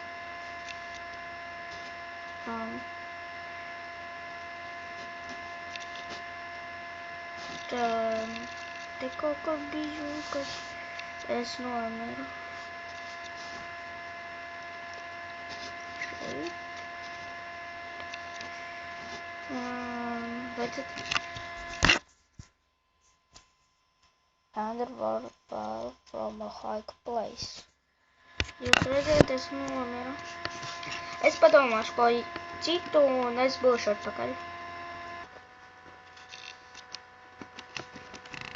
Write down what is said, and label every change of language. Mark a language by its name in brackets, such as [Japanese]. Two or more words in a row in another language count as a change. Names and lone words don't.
[Latvian] Te kaut kur biju, kad es nomiru. Šeit. [English] Ender Warlord from a high place. [Latvian] Jūs redzat, es nomiru. Es padomāšu ko citu un es būšu atpakaļ.